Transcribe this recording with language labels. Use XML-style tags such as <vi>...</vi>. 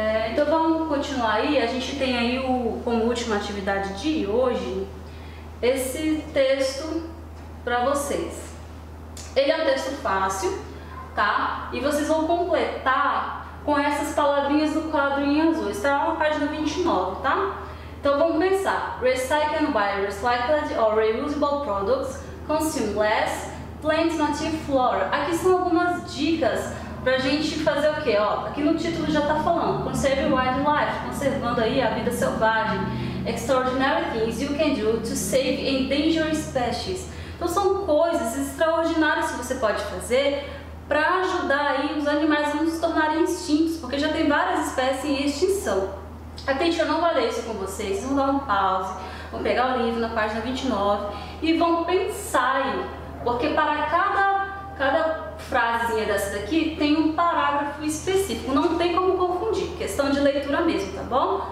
<pt>Então vamos continuar aí. A gente tem aí como última atividade de hoje esse texto para vocês. Ele é um texto fácil, tá? E vocês vão completar com essas palavrinhas do quadro em azul. Está lá na página 29, tá? Então vamos começar.</pt> <en>Recycle and buy recycled or reusable products, consume less, plant native flora.</en> <pt>Aqui são algumas dicas pra gente fazer o que? Ó, aqui no título já tá falando,</pt> <en>conserve wildlife,</en> <pt>conservando aí a vida selvagem.</pt> <en>Extraordinary things you can do to save endangered species.</en> <pt>Então são coisas extraordinárias que você pode fazer para ajudar aí os animais a não se tornarem extintos, porque já tem várias espécies em extinção. Atente, eu não vou ler isso com vocês, vocês vão dar um pause, vão pegar o livro na página 29 e vão pensar aí, porque para cada frasezinha dessa daqui tem um parágrafo específico, não tem como confundir, questão de leitura mesmo, tá bom?</pt>